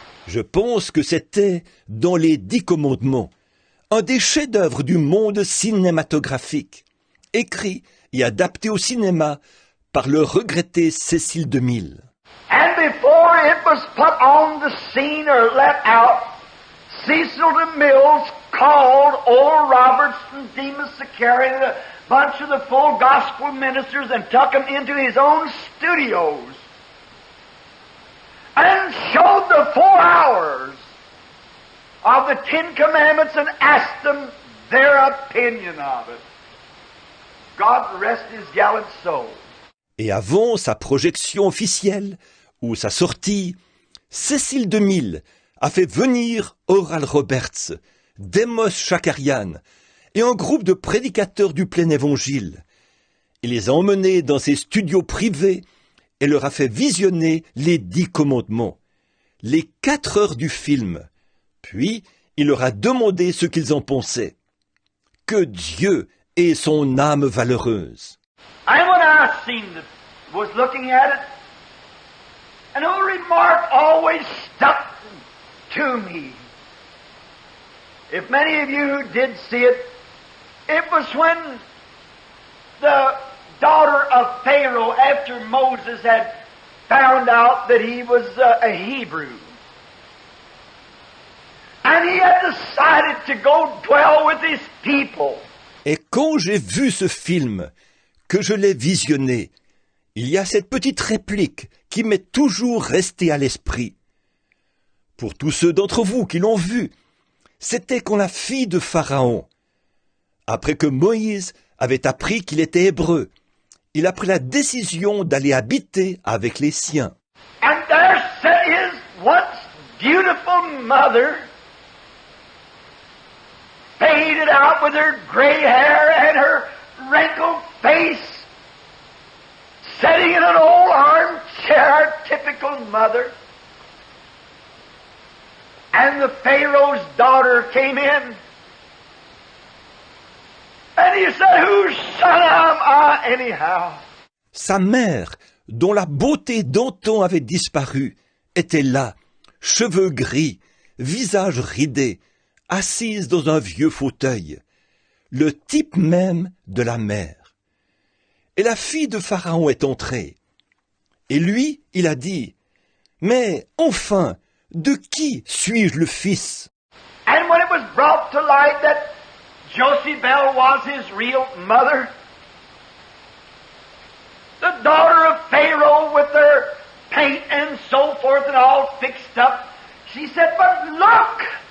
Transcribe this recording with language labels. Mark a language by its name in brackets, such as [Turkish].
[French] Je pense que c'était dans les 10 commandements, un des chefs-d'œuvre du monde cinématographique, écrit et adapté au cinéma par le regretté Cécile DeMille. [English] And before it was put on the scene or let out, Cecil DeMille called Oral Roberts and Demas Zacharias and a bunch of the full gospel ministers and took them into his own studios and showed the 4 hours of the Ten Commandments and asked them their opinion of it. God rest his gallant soul. [French] Et avant sa projection officielle, ou sa sortie, Cécile DeMille a fait venir Oral Roberts, Demos Shakarian et un groupe de prédicateurs du plein évangile. Il les a emmenés dans ses studios privés et leur a fait visionner les 10 commandements, les 4 heures du film. Puis, il leur a demandé ce qu'ils en pensaient. Que Dieu ait son âme valeureuse. [English] And when I was looking at it, an old remark always stuck to me. If many of you did see it, it was when the daughter of Pharaoh, after Moses had found out that he was a Hebrew, and he had decided to go dwell with his people. [French] Et quand j'ai vu ce film, que je l'ai visionné, il y a cette petite réplique qui m'est toujours restée à l'esprit. Pour tous ceux d'entre vous qui l'ont vu, c'était quand la fille de Pharaon, après que Moïse avait appris qu'il était hébreu, il a pris la décision d'aller habiter avec les siens. [English] And there sat his once beautiful mother, faded out with her gray hair and her wrinkled face, sitting in an old armchair, typical mother. And the Pharaoh's daughter came in. And he said, whose son am I anyhow? [French] Sa mère, dont la beauté d'antan avait disparu, était là, cheveux gris, visage ridé, assise dans un vieux fauteuil, le type même de la mère. Et la fille de Pharaon est entrée. Et lui, il a dit, « Mais enfin, de qui suis-je le fils ?» [English] And when it was brought to light that Jochebed was his real mother, the daughter of Pharaoh with her paint and so forth and all fixed up, she said, but look,